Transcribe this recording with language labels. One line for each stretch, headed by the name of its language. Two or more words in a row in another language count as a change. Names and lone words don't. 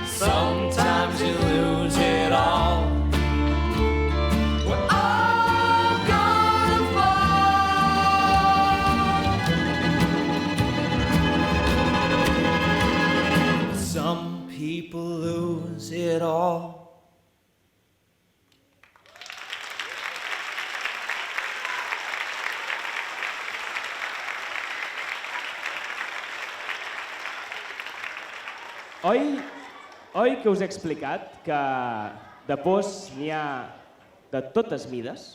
English: Sometimes you lose it all. We're all gonna fall. Some people lose it all.
Catalan: Oi que us he explicat que de pors n'hi ha de totes mides?